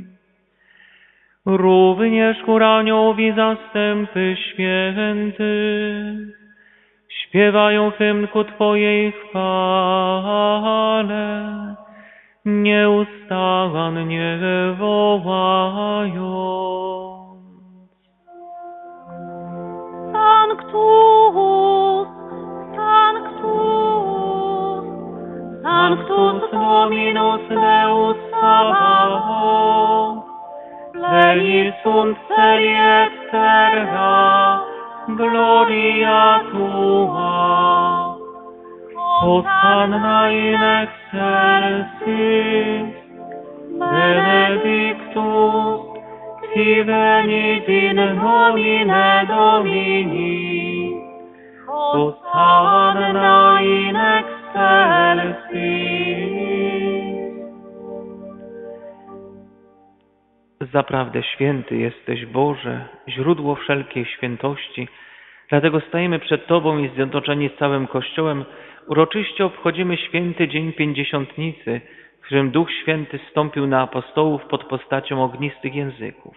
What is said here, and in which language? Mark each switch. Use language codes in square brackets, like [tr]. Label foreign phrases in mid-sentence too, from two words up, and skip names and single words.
[pl] Również chór aniołów i zastępy świętych śpiewają hymn ku Twojej chwale, nieustannie wołając. [la] Sanctus, Sanctus, Sanctus Dominus Deus Sabaoth, pleni sunt celi et terra, gloria Tua. Hosanna in excelsis, benedictus, qui venit in nomine Domini. Hosanna in excelsis. [pl] Zaprawdę święty jesteś, Boże, źródło wszelkiej świętości. Dlatego stajemy przed Tobą i zjednoczeni z całym Kościołem uroczyście obchodzimy święty dzień Pięćdziesiątnicy, w którym Duch Święty zstąpił na apostołów pod postacią ognistych języków.